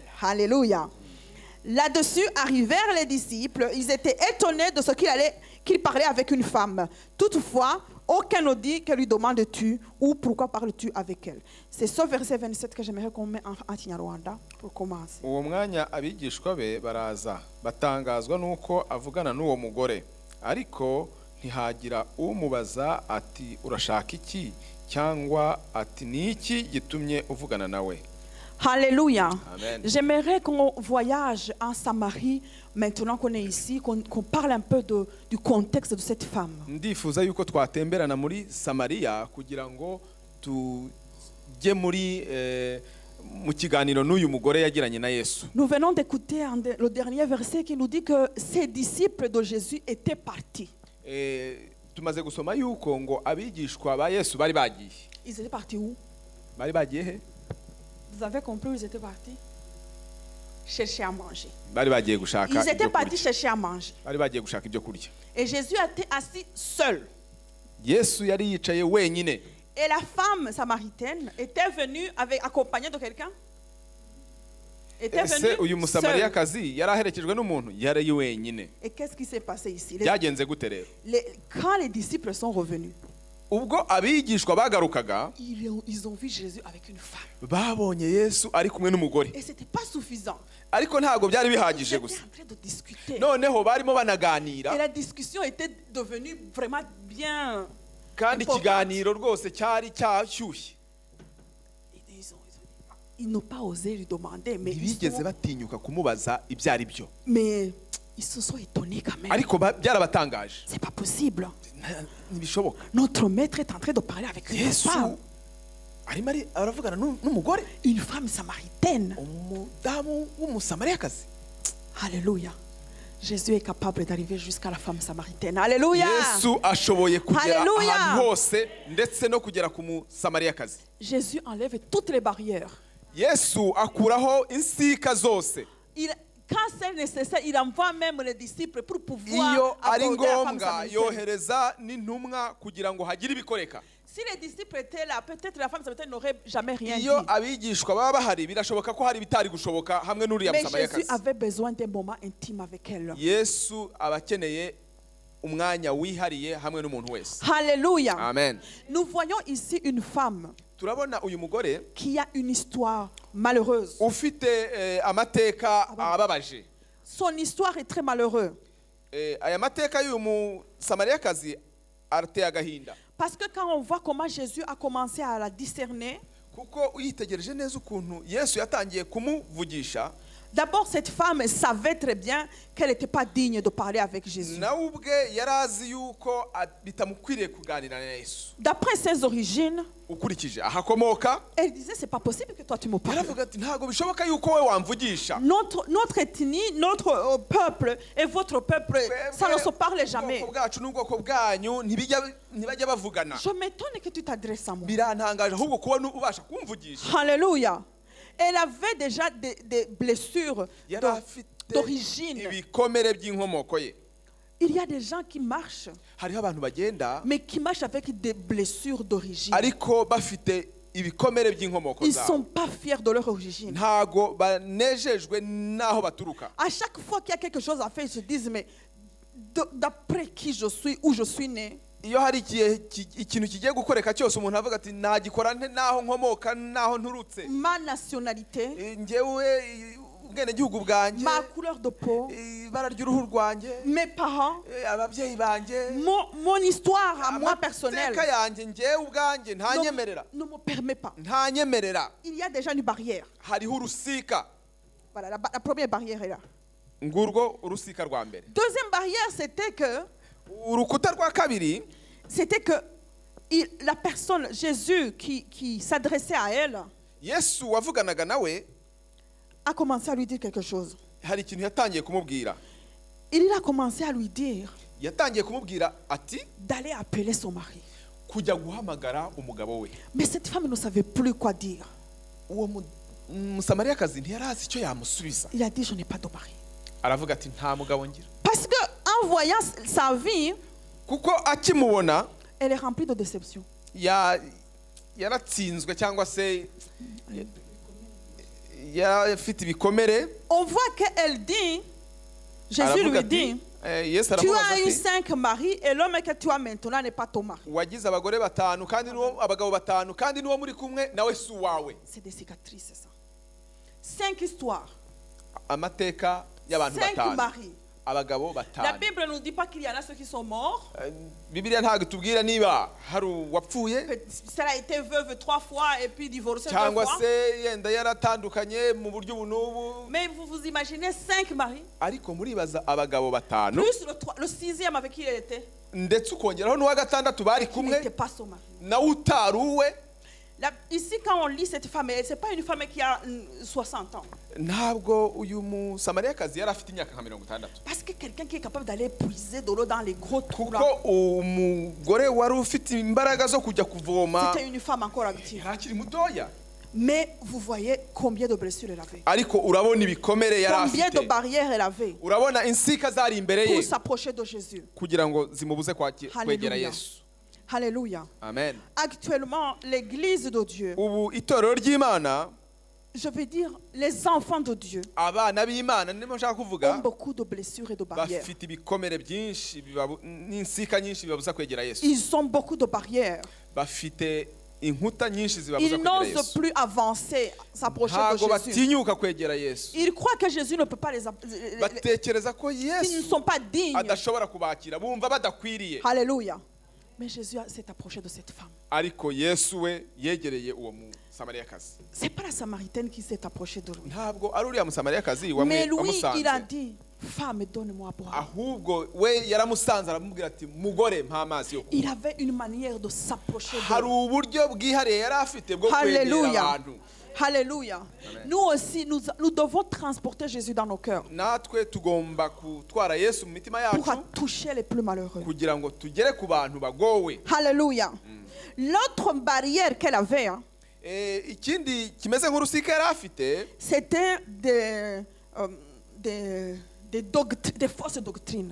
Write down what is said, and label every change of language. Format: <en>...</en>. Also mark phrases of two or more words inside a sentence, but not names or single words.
<fr>Alléluia. Là-dessus arrivèrent les disciples. Ils étaient étonnés de ce qu'il parlait avec une femme. Toutefois, aucun ne dit que lui demandes-tu ou pourquoi parles-tu avec elle. C'est ce verset 27 que j'aimerais qu'on mette en Kinyarwanda pour commencer.</fr> <rw>Uwo mwanya abigishwa be baraza batangazwa nuko avugana n'uwo mugore ariko ntihagira umubaza ati urashaka iki cyangwa ati niki gitumye uvugana nawe.</rw> <fr>Alléluia. Amen. J'aimerais qu'on voyage en Samarie, maintenant qu'on est ici, qu'on parle un peu du contexte de cette femme.</fr> <rw>Ndifuza yuko twatemberana muri Samariya kugira ngo tujye muri mu kiganiro n'uyu mugore yagiranye na Yesu.</rw> <fr>Nous venons d'écouter le dernier verset qui nous dit que ces disciples de Jésus étaient partis.</fr> <rw>Tumaze gusoma yuko ngo abigishwa ba Yesu bari bagiye.</rw> <fr>Ils étaient partis où?</fr> <rw>Bari bagiye he?</rw> <fr>Vous avez compris où ils étaient partis? Chercher à manger.</fr> <rw>Bari bagiye gushaka.</rw> <fr>Ils étaient partis chercher à manger.</fr> <rw>Bari bagiye gushaka ibyo kurya.</rw> <fr>Et Jésus était assis seul.</fr> <rw>Yesu yari yicaye wenyine.</rw> <fr>Et la femme samaritaine était venue accompagnée de quelqu'un? Était venue</fr> <rw>uyu musamariyakazi yari aherekejwe n'umuntu yari wenyine.</rw> <fr>Et qu'est-ce qui s'est passé ici?</fr> <rw>Byagenze gute rero?</rw> <fr>Quand les disciples sont revenus,</fr> <rw>ubwo abigishwa bagarukaga,</rw> <fr>ils ont vu Jésus avec une femme.</fr> <rw>Babonye Yesu ari kumwe n'umugore.</rw> <fr>Et c'était pas suffisant.</fr> <rw>Ariko ntago byari bihagije gusa. Noneho barimo banaganira.</rw> <fr>Et la discussion était devenue vraiment bien.</fr> <rw>Kandi ikiganiro rwose cyari cyashyushye.</rw> <fr>Ils n'ont pas osé lui demander, mais</fr> <rw>bigeze batinyuka kumubaza ibyo ari byo.</rw> <fr>Mais ils se sont étonnés quand même.</fr> <rw>Ariko byarabatangaje.</rw> <fr>C'est pas possible.</fr> <rw>Ntibishoboka.</rw> <fr>Notre maître est en train de parler avec une femme.</fr> <rw>Arimo aravugana n'umugore.</rw> <fr>Une femme samaritaine.</fr> <rw>Umudamu w'umusamariyakazi.</rw> <fr>Alléluia. Jésus est capable d'arriver jusqu'à la femme samaritaine. Alléluia.</fr> <rw>Yesu ashoboye kugera ahantu hose ndetse no kugera ku musamariyakazi.</rw> <fr>Jésus enlève toutes les barrières.</fr> <rw>Yesu akuraho insika zose.</rw> <fr>Quand c'est nécessaire, il envoie même les disciples pour pouvoir</fr> <rw>iyo ari</rw> <fr>aborder la femme</fr> <rw>ngombwa</rw> <fr>samaritaine.</fr> <rw>yohereza n'intumwa kugira ngo hagire ibikoreka.</rw> <fr>Si les disciples étaient là, peut-être la femme samaritaine n'aurait jamais rien dit.</fr> <rw>Iyo abigishwa baba bahari birashoboka ko hari bitari gushoboka hamwe n'uriya</rw> <fr>Mais</fr> <rw>musamariyakazi.</rw> <fr>Jésus avait besoin d'un moment intime avec elle.</fr> <rw>Yesu abakeneye umwanya wihariye hamwe n'umuntu wese.</rw> <fr>Alléluia. Amen. Nous voyons ici une femme</fr> <rw>Turabona uyu mugore</rw> <fr>qui a une histoire malheureuse.</fr> <rw>ufite amateka ababaje.</rw> <fr>Son histoire est très malheureuse.</fr> <rw>Aya mateka y'uyu musamariyakazi arateye agahinda.</rw> <fr>Parce que quand on voit comment Jésus a commencé à la discerner,</fr> <rw>kuko uyitegereje neza ukuntu Yesu yatangiye kumuvugisha,</rw> <fr>d'abord cette femme savait très bien qu'elle n'était pas digne de parler avec Jésus.</fr> <rw>nawe ubwe yarazi yuko bitamukwiriye kuganira na Yesu.</rw> <fr>D'après ses origines,</fr> <rw>Ukurikije ahakomoka,</rw> <fr>elle disait c'est pas possible que toi tu me parles.</fr> <rw>yaravuga ati ntago bishoboka yuko we wamvugisha.</rw> <fr>Notre ethnie, notre peuple et votre peuple, ça ne se parle jamais.</fr> <rw>Ubwoko bwacu n'ubwoko bwanyu ntibajya bavugana.</rw> <fr>Je m'étonne que tu t'adresses à moi.</fr> <rw>Birantangaje ahubwo kubona ubasha kumvugisha.</rw> <fr>Alléluia. Elle avait déjà des blessures</fr> <rw>Yari afite</rw> <fr>d'origine.</fr> <rw>ibikomere by'inkomoko ye.</rw> <fr>Il y a des gens qui marchent,</fr> <rw>Hariho abantu bagenda</rw> <fr>mais qui marchent avec des blessures d'origine.</fr> <rw>ariko bafite ibikomere by'inkomoko</rw> <fr>Ils ne sont</fr> <rw>zabo,</rw> <fr>pas fiers de leur origine.</fr> <rw>ntago banejejwe n'aho baturuka.</rw> <fr>À chaque fois qu'il y a quelque chose à faire, ils se disent, mais d'après qui je suis, où je suis né,</fr> <rw>Iyo hari ikintu kigiye gukoreka cyose umuntu avuga ati nagikora nte naho nkomoka naho nturutse,</rw> <fr>ma nationalité,</fr> <rw>njyewe ubwenegihugu bwanjye,</rw> <fr>ma couleur de peau,</fr> <rw>ibara ry'uruhu rwanjye,</rw> <fr>mes parents,</fr> <rw>ababyeyi banjye,</rw> <fr>mon histoire à moi personnelle</fr> <rw>amateka yanjye njyewe ubwanjye ntanyemerera,</rw> <fr>ne me permet pas.</fr> <rw>ntanyemerera.</rw> <fr>Il y a déjà une barrière.</fr> <rw>Hariho urusika.</rw> <fr>Voilà, la première barrière est là.</fr> <rw>Ngurwo urusika rwa mbere.</rw> <fr>Deuxième barrière, c'était que</fr> <rw>Urukuta rwa kabiri,</rw> <fr>la personne, Jésus, qui s'adressait à elle,</fr> <rw>Yesu wavuganaga nawe</rw> <fr>a commencé à lui dire quelque chose.</fr> <rw>hari ikintu yatangiye kumubwira.</rw> <fr>Il a commencé à lui dire</fr> <rw>Yatangiye kumubwira ati</rw> <fr>d'aller appeler son mari.</fr> <rw>kujya guhamagara umugabo we.</rw> <fr>Mais cette femme ne savait plus quoi dire.</fr> <rw>Uwo musamariyakazi ntiyari azi icyo yamusubiza.</rw> <fr>Il a dit, je n'ai pas de mari.</fr> <rw>Aravuga ati nta mugabo ngira.</rw> <fr>Parce qu'en voyant sa vie,</fr> <rw>Kuko akimubona</rw> <fr>elle est remplie de déception.</fr> <rw>yaratsinzwe cyangwa se yarafite ibikomere.</rw> <fr>On voit qu'elle dit, Jésus</fr> <rw>Aravuga</rw> <fr>lui</fr> <rw>ati,</rw> <fr>dit,</fr> <rw>Yesu</rw> <fr>tu</fr> <rw>aramubaza</rw> <fr>as eu</fr> <rw>ati</rw> <fr>5 maris et l'homme que tu as maintenant n'est pas ton mari.</fr> <rw>wagize abagore batanu kandi abagabo batanu kandi n'uwo muri kumwe nawe si uwawe.</rw> <fr>C'est des cicatrices, ça. 5 histoires.</fr> <rw>Amateka y'abantu 5 batanu,</rw> <fr>maris.</fr> <rw>abagabo</rw> <fr>La</fr> <rw>batanu.</rw> <fr>Bible ne nous dit pas qu'il y en a ceux qui sont morts.</fr> <rw>Bibiliya ntabwo itubwira niba hari uwapfuye</rw> <fr>Que cela a été veuve 3 fois et puis divorcée 2</fr> <rw>cyangwa</rw> <fr>fois.</fr> <rw>se yenda yaratandukanye mu buryo ubu n'ubu.</rw> <fr>Mais vous vous imaginez 5 maris,</fr> <rw>Ariko muribaza abagabo batanu</rw> <fr>plus le 6e avec qui elle était.</fr> <rw>ndetse ukongeraho n'uwa gatandatu bari</rw> <fr>Qui</fr> <rw>kumwe</rw> <fr>n'était pas son mari.</fr> <rw>nawe utari uwe.</rw> <fr>Ici, quand on lit cette femme, ce n'est pas une femme qui a 60 ans.</fr> <rw>Ntabwo uyu musamariyakazi yari afite imyaka nka 60,</rw> <fr>Parce que quelqu'un qui est capable d'aller puiser de l'eau dans les gros trous, là,</fr> <rw>kuko umugore wari ufite imbaraga zo kujya kuvoma</rw> <fr>c'était une femme encore active.</fr> <rw>yari akiri mutoya.</rw> <fr>Mais vous voyez combien de blessures elle avait.</fr> <rw>Ariko urabona ibikomere yari</rw> <fr>Combien de</fr> <rw>afite,</rw> <fr>barrières elle avait</fr> <rw>urabona insika zari imbere</rw> <fr>pour</fr> <rw>ye</rw> <fr>s'approcher de Jésus.</fr> <rw>kugira ngo zimubuze kwegera</rw> <fr>Hallelujah.</fr> <rw>Yesu.</rw> <fr>Alléluia. Amen. Actuellement, l'église de Dieu,</fr> <rw>Ubu itorero ry'Imana,</rw> <fr>je veux dire les enfants de Dieu,</fr> <rw>abana b'Imana nimo nshaka</rw> <fr>ont</fr> <rw>kuvuga,</rw> <fr>beaucoup de blessures et de barrières.</fr> <rw>bafite ibikomere byinshi n'insika nyinshi bibabuza kwegera Yesu.</rw> <fr>Ils ont beaucoup de barrières.</fr> <rw>Bafite inkuta nyinshi zibabuza</rw> <fr>Ils</fr> <rw>kwegera</rw> <fr>n'osent</fr> <rw>Yesu.</rw> <fr>plus avancer, s'approcher</fr> <rw>Ntago</rw> <fr>de Jésus.</fr> <rw>batinyuka kwegera Yesu.</rw> <fr>Ils croient que Jésus ne peut pas</fr> <rw>Batekereza ko</rw> <fr>ils ne</fr> <rw>Yesu</rw> <fr>sont pas dignes.</fr> <rw>adashobora kubakira, bumva badakwiriye.</rw> <fr>Alléluia. Mais Jésus s'est approché de cette femme.</fr> <rw>Ariko Yesu we yegereye uwo musamariyakazi.</rw> <fr>C'est pas la Samaritaine qui s'est approchée de lui.</fr> <rw>Ntabwo ari uriya musamariyakazi</rw> <fr>Mais lui, il a</fr> <rw>wamusanze,</rw> <fr>dit, femme, donne-moi à boire.</fr> <rw>ahubwo we yaramusanze aramubwira ati mugore mpa amazi yo kunywa.</rw> <fr>Il avait une manière de s'approcher</fr> <rw>Hari</rw> <fr>d'elle.</fr> <rw>uburyo bwihariye yari afite bwo kwegera</rw> <fr>Alléluia.</fr> <rw>abantu.</rw> <fr>Alléluia. Nous aussi, nous devons transporter Jésus dans nos cœurs</fr> <rw>Natwe tugomba gutwara Yesu mu mitima</rw> <fr>pour</fr> <rw>yacu</rw> <fr>toucher les plus malheureux.</fr> <rw>kugira ngo tugere ku bantu bagowe.</rw> <fr>Alléluia. L'autre barrière qu'elle avait, hein,</fr> <rw>Ikindi kimeze nk'urusika yari afite,</rw> <fr>c'était des fausses doctrines.</fr>